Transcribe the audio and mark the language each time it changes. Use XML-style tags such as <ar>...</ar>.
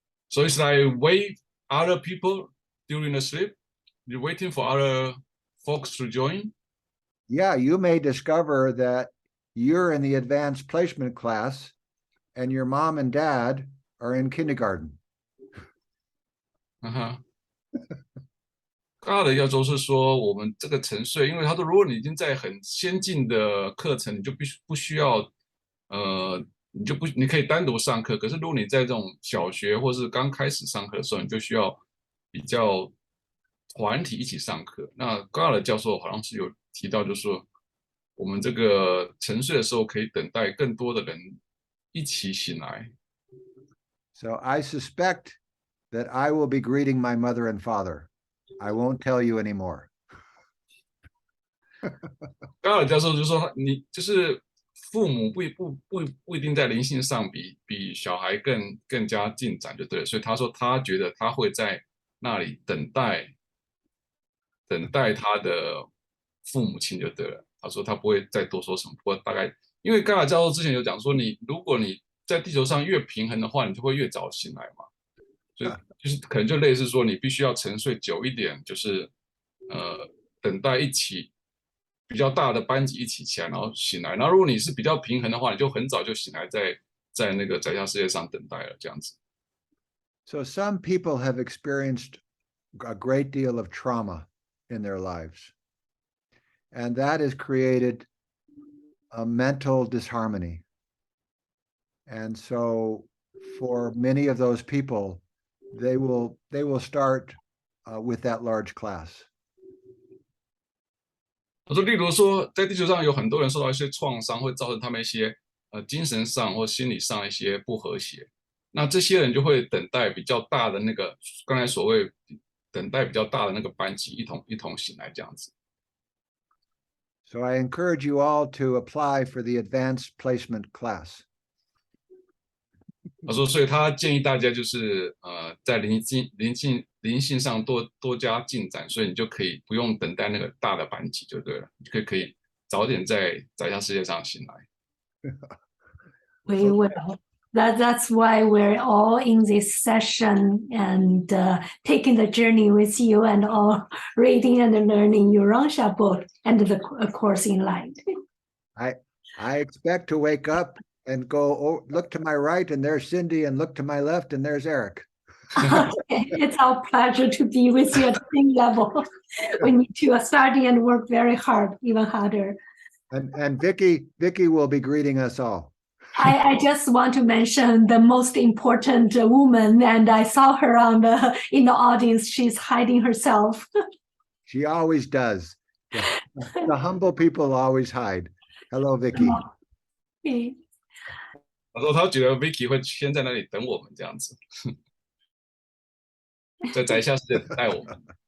<en>So it's like wait other people during the sleep? You're waiting for other folks to join? Yeah, you may discover that you're in the advanced placement class and your mom and dad are in kindergarten.</en> <zh>Gard 要说是说我们这个沉睡，因为他说如果你已经在很先进的课程，你就不需要你可以单独上课。可是如果你在这种小学或是刚开始上课的时候，你就需要比较团体一起上课。那 Gard 教授好像是有提到，就是说我们这个沉睡的时候可以等待更多的人一起醒来。</zh> <en>So I suspect that I will be greeting my mother and father. I won't tell you anymore.</en> <zh>高尔教授就说，你就是父母不一定在灵性上比小孩更加进展就对了，所以他说他觉得他会在那里等待他的父母亲就对了。他说他不会再多说什么，不过大概因为高尔教授之前有讲说，如果你在地球上越平衡的话，你就会越早醒来嘛。所以就是可能就类似说，你必须要沉睡久一点，就是等待一起比较大的班级一起起来，然后醒来。然后如果你是比较平衡的话，你就很早就醒来，在那个在下世界上等待了这样子。</zh> <en>So some people have experienced a great deal of trauma in their lives, and that has created a mental disharmony. And so for many of those people, they will start with that large class.</en> <zh>他说，例如说，在地球上有很多人受到一些创伤，会造成他们一些精神上或心理上一些不和谐。那这些人就会等待比较大的那个，刚才所谓等待比较大的那个班级一同醒来这样子。</zh> <en>So I encourage you all to apply for the advanced placement class.</en> <zh>他说，所以他建议大家就是在灵性上多加进展，所以你就可以不用等待那个大的班级就对了，你可以早点在下世界上醒来。</zh> <en>We will. That's why we're all in this session and taking the journey with you and all reading and learning your Rangsha book and the Course in Light. I expect to wake up and go look to my right and there's Cindy and look to my left and there's Eric. Okay, it's our pleasure to be with you at the same level. We need to study and work very hard, even harder. And Vicky will be greeting us all. I just want to mention the most important woman, and I saw her in the audience. She's hiding herself. She always does. The humble people always hide. Hello, Vicky. Okay.</en> <zh>他说他觉得 Vicky 会先在那里等我们这样子，在宅下世界等待我们。</zh>